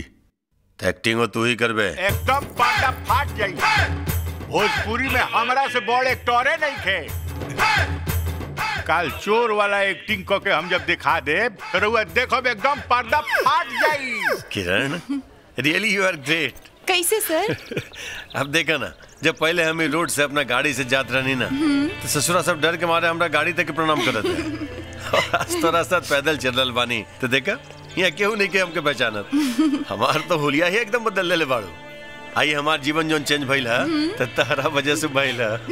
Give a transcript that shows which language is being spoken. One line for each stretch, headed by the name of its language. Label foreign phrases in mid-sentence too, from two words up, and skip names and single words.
Bhojpuri: तो एक्टिंग तू ही करबे। एकदम पाटा फाट जाई। भोजपुरी में हमरा से बड़ एक्टरे नहीं थे। काल चोर वाला एक्टिंग करके हम जब दिखा दे तो रउआ देखो एकदम पर्दा फाट जाई। किरण,
English: really you are great.
Bhojpuri: कैसे सर? अब देखा ना, जब पहले हम रोड से अपना गाड़ी से जात रहनी ना, तो ससुरा सब डर के मारे हमरा गाड़ी तक प्रणाम करत है। आज तोरा साथ पैदल चल रहल बानी तो देखा यहाँ केहू नहीं के हमके पहचानत। हमार तो हुलिया ही एकदम बदल ले बाड़ू। आई हमार जीवन जोन चेंज भइल है तो तारा वजह से भइल है।